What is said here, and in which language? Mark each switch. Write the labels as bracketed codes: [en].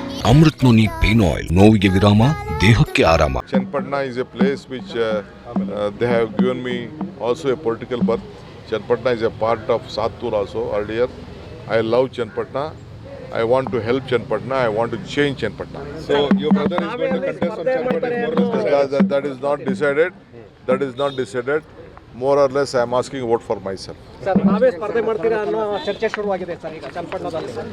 [kn] Amrit noni pain oil, ನೋವಿಗೆ ವಿರಾಮ, ದೇಹಕ್ಕೆ ಆರಾಮ. [en] Chenapatna is a place which they have given me also a political birth. Chenapatna is a part of Sattur also earlier. I love Chenapatna. I want to help Chenapatna. I want to change Chenapatna. So your brother is going to contest on Chenapatna more or less. That is not decided. That is not decided. More or less, I am asking vote for myself. [kn] Sir ನಾವೇ ಸ್ಪರ್ಧೆ ಮಾಡ್ತೀರಾ ಅನ್ನೋ ಚರ್ಚೆ ಶುರುವಾಗಿದೆ sir ಈಗ ಚನ್ನಪಟ್ಟಣದಲ್ಲಿ.